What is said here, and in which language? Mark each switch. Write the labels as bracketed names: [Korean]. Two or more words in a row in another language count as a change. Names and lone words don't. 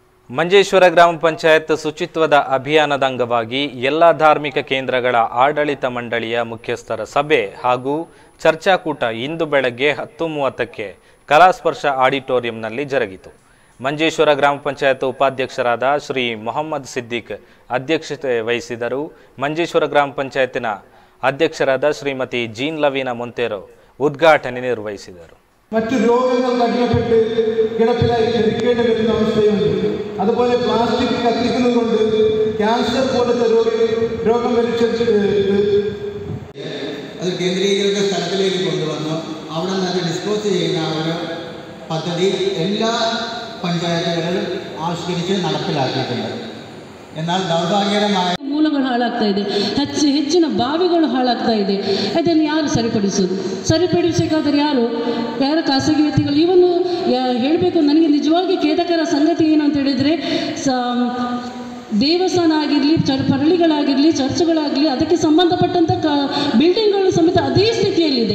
[Kannada] ಮಂಜೇಶ್ವರ ಗ್ರಾಮ ಪಂಚಾಯತ್ ಶುಚಿತ್ವದ ಅಭಿಯಾನದ ಅಂಗವಾಗಿ ಎಲ್ಲ ಧಾರ್ಮಿಕ ಕೇಂದ್ರಗಳ ಆಡಳಿತ ಮಂಡಳಿಯ ಮುಖ್ಯಸ್ಥರ ಸಭೆ ಹಾಗೂ ಚರ್ಚಾಕೂಟ ಇಂದು ಬೆಳಗ್ಗೆ 10:30ಕ್ಕೆ ಕಲಾಸ್ಪರ್ಶ ಆಡಿಟೋರಿಯಂನಲ್ಲಿ ಜರುಗಿತು. ಮಂಜೇಶ್ವರ ಗ್ರಾಮ ಪಂಚಾಯತ್ ಉಪಾಧ್ಯಕ್ಷರಾದ ಶ್ರೀ ಮೊಹಮ್ಮದ್ ಸಿದ್ದಿಕ್ ಅಧ್ಯಕ್ಷತೆ ವಹಿಸಿದರು. ಮಂಜೇಶ್ವರ ಗ್ರಾಮ ಪಂಚಾಯತಿನ ಅಧ್ಯಕ್ಷರಾದ ಶ್ರೀಮತಿ ಜೀನ್ ಲವೀನಾ ಮೊಂತೇರೋ ಉದ್ಘಾಟನೆ ನಿರ್ವಹಿಸಿದರು. [Malayalam] മറ്റു രോഗങ്ങൾ കടിഞ്ഞപ്പെട്ട് കിടപ്പിലായി മരിക്കേണ്ടി വരുന്ന അവസ്ഥയുണ്ട്. അതുപോലെ പ്ലാസ്റ്റിക് കത്തിക്കുന്നത് കൊണ്ട് ക്യാൻസർ പോലത്തെ രോഗം അത് കേന്ദ്രീകൃത സ്ഥലത്തിലേക്ക് കൊണ്ടുവന്നു അവിടെ നിന്ന് അത് ഡിസ്പോസ് ചെയ്യുന്ന ഒരു പദ്ധതി എല്ലാ പഞ്ചായത്തുകളിലും ആവിഷ്കരിച്ച് നടപ്പിലാക്കിയിട്ടുണ്ട്. എന്നാൽ ദൗർഭാഗ്യകരമായ [Kannada] ಮೂಲಗಳು ಹಾಳಾಗ್ತಾ ಇದೆ, ಹೆಚ್ಚಿನ ಬಾವಿಗಳು ಹಾಳಾಗ್ತಾ ಇದೆ. ಅದನ್ನು ಯಾರು ಸರಿಪಡಿಸಬೇಕಾದ್ರೆ ಯಾರ ಖಾಸಗಿ ವ್ಯಕ್ತಿಗಳು? ಇವನ್ನು ಹೇಳಬೇಕು, ನನಗೆ ನಿಜವಾಗಿ ಖೇದಕರ ಸಂಗತಿ ಏನು ಅಂತ ಹೇಳಿದರೆ, ದೇವಸ್ಥಾನ ಆಗಿರಲಿ, ಪರಳಿಗಳಾಗಿರಲಿ, ಚರ್ಚ್ಗಳಾಗಲಿ, ಅದಕ್ಕೆ ಸಂಬಂಧಪಟ್ಟಂಥ ಬಿಲ್ಡಿಂಗ್ಗಳು ಸಮೇತ ಅದೇ ಸ್ಥಿತಿಯಲ್ಲಿದೆ.